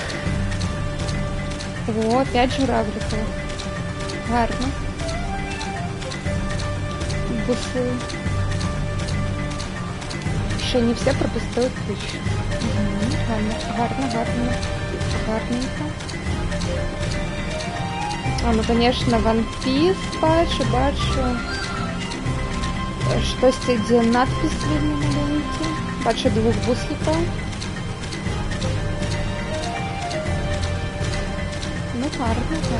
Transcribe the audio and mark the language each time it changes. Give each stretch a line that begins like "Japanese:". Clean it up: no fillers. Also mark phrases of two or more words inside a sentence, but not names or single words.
Ukrainian: О, 5 журавликів. Гарно. Буси. Ще не все пропустили ключ. Гарно, гарно, гарно. Гарненько. А, ну, конечно, One Piece бачу.
Belarusian: Штосьці, дзе надпіс вельмі маленькі. Бачу двух буслікаў.
Ukrainian: Ну, гарно.